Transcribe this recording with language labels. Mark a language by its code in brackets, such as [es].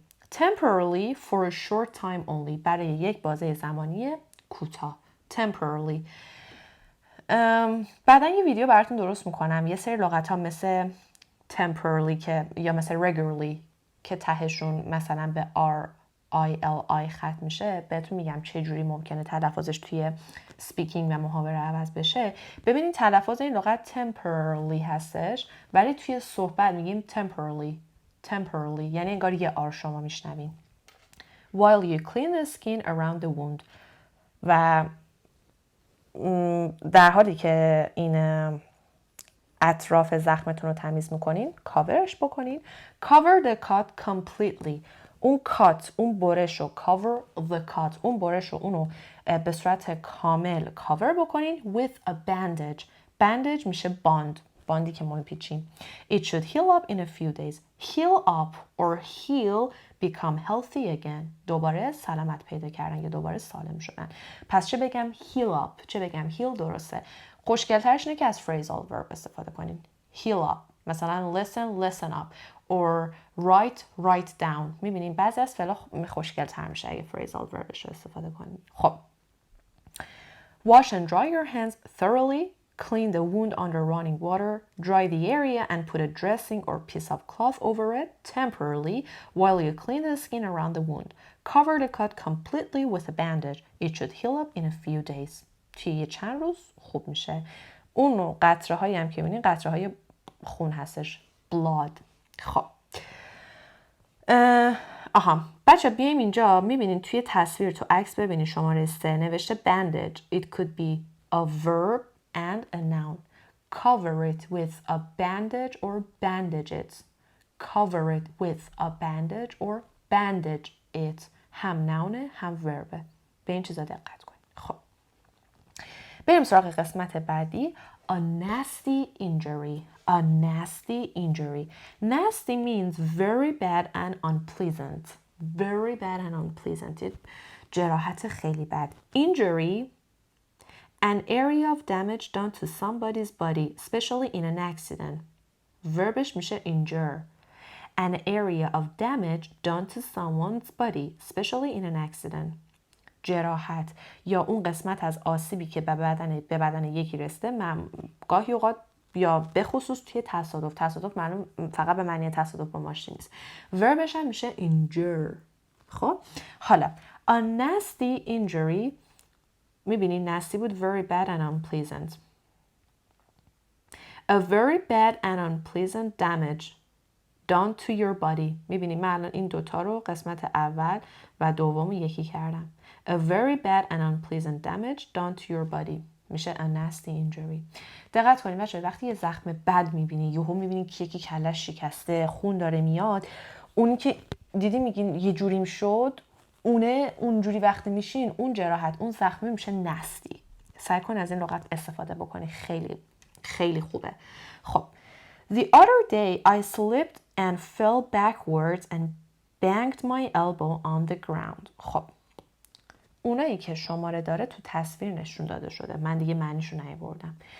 [en] Temporarily for a short time only. [fa] برای یک بازه زمانی کوتاه. [en] Temporarily. [fa] بعدا یه ویدیو براتون درست میکنم. یه سری لغت ها مثل temporarily که یا مثل regularly که تهشون مثلا به RILI ختم میشه، بهتون میگم چه جوری ممکنه تلفظش توی اسپیکینگ و محاوره عوض بشه. ببینید تلفظ این لغت temporarily هستش ولی توی صحبت میگیم temporarily یعنی انگار یه R شما میشنوین. [en] While you clean the skin around the wound. [fa] و در حالی که این اطراف زخمتون رو تمیز میکنین، کاورش بکنین. [en] Cover the cut completely. [fa] اون کات، اون برش رو [en] cover the cut، [fa] اون برش رو اونو به صورت کامل کاور بکنین [en] with a bandage. [fa] bandage میشه باندی که ما میپیچیم. [en] It should heal up in a few days. Heal up or heal become healthy again. [fa] دوباره سلامت پیدا کردن یا دوباره سالم شدن. پس چه بگم [en] heal up، [fa] چه بگم heal درسته. خوشگلترش اینه که از phrasal verb استفاده کنین. [en] heal up. مثلا listen up. or write down. [fa] میبینین بعضی از فعلا خوشگلتر میشه اگه phrasal verbش رو استفاده کنین. خب. [en] Wash and dry your hands thoroughly. Clean the wound under running water. Dry the area and put a dressing or piece of cloth over it temporarily while you clean the skin around the wound. Cover the cut completely with a bandage. It should heal up in a few days. [fa] توی چند روز خوب میشه. اون قطره هایی هم که میبینین قطره های خون هستش. [en] blood. خب. [fa] بچه بیایم اینجا میبینین توی تصویر تو عکس ببینین شماره 3 نوشته bandage. [en] It could be a verb and a noun. Cover it with a bandage or bandage it. Cover it with a bandage or bandage it. [fa] هم نونه هم وربه. به این چیزا دقت کنید. خب. بریم سراغ قسمت بعدی. [en] A nasty injury. A nasty injury. Nasty means very bad and unpleasant. Very bad and unpleasant. [fa] جراحت خیلی بد. [en] Injury, an area of damage done to somebody's body, especially in an accident. [fa] Verbش میشه injure. [en] An area of damage done to someone's body, especially in an accident. [fa] جراحت یا اون قسمت از آسیبی که به بدن یکی رسیده، گاهی اوقات یا به خصوص توی تصادف معلوم فقط به معنی تصادف با ماشین نیست. وربش هم میشه injure. [en] خب حالا a nasty injury میبینی nasty بود very bad and unpleasant. A very bad and unpleasant damage done to your body. [fa] میبینی من الان این دوتا رو قسمت اول و دوم یکی کردم. [en] A very bad and unpleasant damage done to your body. میشه a nasty injury. [fa] دقت کنید بچه‌ها وقتی یه زخم بد میبینی یهو میبینی که یکی کلش شکسته خون داره میاد، اون که دیدی میگین یه جوریم شد، اونجوری وقتی میشین اون جراحت اون زخمه میشه نستی. سعی کن از این لغت استفاده بکنی، خیلی خیلی خوبه. [en] خب The other day I slipped and fell backwards and banged my elbow on the ground. [fa] خب اونایی که شماره داره تو تصویر نشون داده شده، من دیگه معنیشو نیاوردم.